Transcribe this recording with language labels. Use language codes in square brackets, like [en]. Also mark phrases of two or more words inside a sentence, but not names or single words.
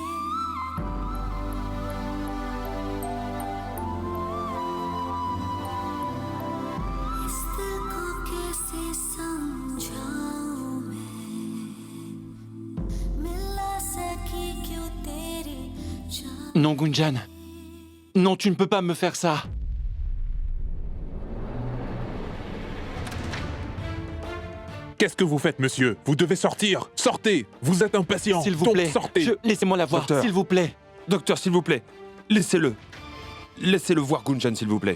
[hi] इस दिल को कैसे समझाऊं मैं मिला सकी क्यों तेरी चाह [fr] Non, Gunjan. Non, tu ne peux pas me faire ça. Qu'est-ce que vous faites, monsieur? Vous devez sortir. Sortez. Vous êtes impatient. S'il vous Donc, plaît. sortez. Laissez-moi la voir, Docteur. s'il vous plaît. Docteur, s'il vous plaît, laissez-le. Laissez-le voir Gunjan, s'il vous plaît.